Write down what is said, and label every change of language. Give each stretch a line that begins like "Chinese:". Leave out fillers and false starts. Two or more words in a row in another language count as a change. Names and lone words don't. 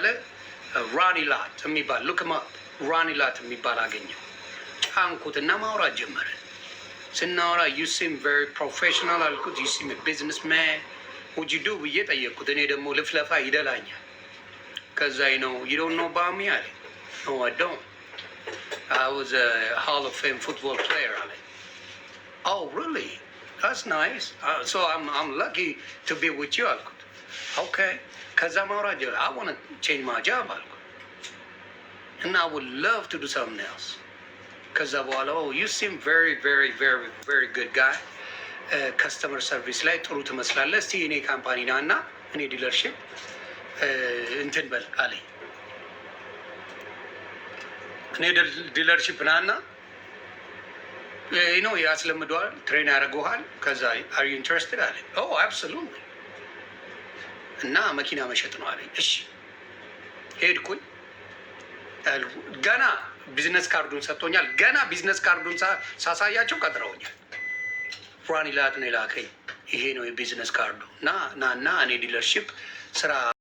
Amharic: ራኒ ላት የሚባል ሉክማ ራኒ ላት የሚባል አገኘው። ጫንኩትና ማውራት ጀመረ። ስናወራ
English: you seem very professional
Amharic: አልኩት።
English: you seem business man what you do
Amharic: ብዬ ጠየቅኩት። እኔ ደግሞ ልፍለፋ ይደላኛል። ከዛ ነው
English: you don't know about me
Amharic: አለ።
English: no I don't I was a Hall of Fame football player
Amharic: አለ።
English: Oh really? That's nice. So I'm lucky to be with you አልኩት። Okay.
Amharic: ከዛ ማውራት ጀመረ።
English: I want to change my job አልኩት and I would love to do something else.
Amharic: ከዛ በኋላ
English: you seem very very very very good guy.
Amharic: ከስተመር ሰርቪስ ላይ ጥሩ ትመስላለህ። እስቲ እኔ ካምፓኒ ና እና እኔ ዲለርሽፕ እንትን በል አለኝ። እኔ ዲለርሽፕ ና እና ነው ያስለምደዋል፣ ትሬን ያደርገዋል። ከዛ
English: are you interested
Amharic: አለኝ።
English: oh absolutely
Amharic: እና መኪና መሸጥ ነው አለኝ። እሺ ሄድኩኝ። ገና ቢዝነስ ካርዱን ሰጥቶኛል። ገና ቢዝነስ ካርዱን ሳሳያቸው ቀጥረውኛል። ራኒ ላት ነው የላከኝ። ይሄ ነው የቢዝነስ ካርዱ እና እኔ ዲለርሽፕ ስራ